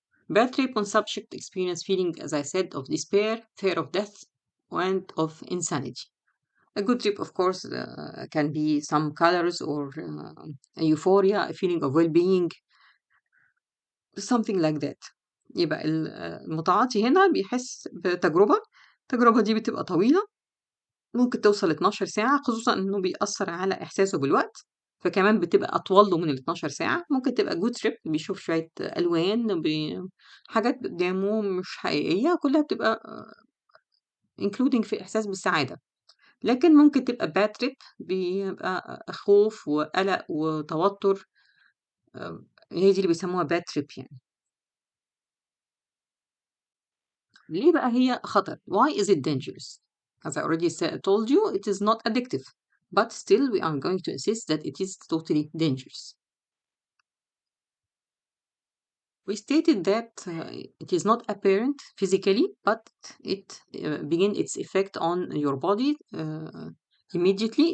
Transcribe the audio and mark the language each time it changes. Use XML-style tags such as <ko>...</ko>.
<en>Bad trip when subject experience feeling, as I said, of despair, fear of death, and of insanity. A good trip, of course, can be some colors or a euphoria, a feeling of well-being, something like that.</en> <ar>يبقى المتعاطي هنا بيحس بتجربة. التجربة دي بتبقى طويلة، ممكن توصل 12 ساعة، خصوصًا إنه بيأثّر على إحساسه بالوقت، فكمان بتبقى أطول له من ال12 ساعة. ممكن تبقى good trip بيشوف شوية ألوان، حاجات قدّامه مش حقيقية، كلّها بتبقى including في إحساس بالسعادة. لكن ممكن تبقى bad trip بيبقى خوف وقلق وتوتر، هي دي اللي بيسموها bad trip يعني. ليه بقى هي خطر؟</ar> <en>Why is it dangerous? As I already told you, it is not addictive, but still we are going to insist that it is totally dangerous. We stated that it is not apparent physically, but it begin its effect on your body immediately.</en>